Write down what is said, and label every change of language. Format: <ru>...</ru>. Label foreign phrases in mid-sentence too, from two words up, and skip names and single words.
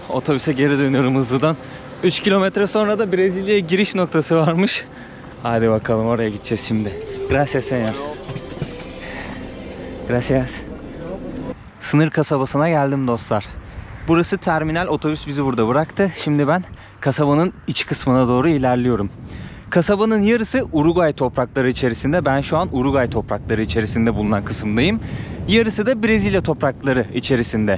<tr>Otobüse geri dönüyorum hızlıdan. 3 kilometre sonra da Brezilya'ya giriş noktası varmış. Hadi bakalım, oraya gideceğiz şimdi.</tr> <es>Gracias señor. Gracias.</es> <tr>Sınır kasabasına geldim dostlar. Burası terminal, otobüs bizi burada bıraktı. Şimdi ben kasabanın iç kısmına doğru ilerliyorum. Kasabanın yarısı Uruguay toprakları içerisinde. Ben şu an Uruguay toprakları içerisinde bulunan kısımdayım. Yarısı da Brezilya toprakları içerisinde.</tr>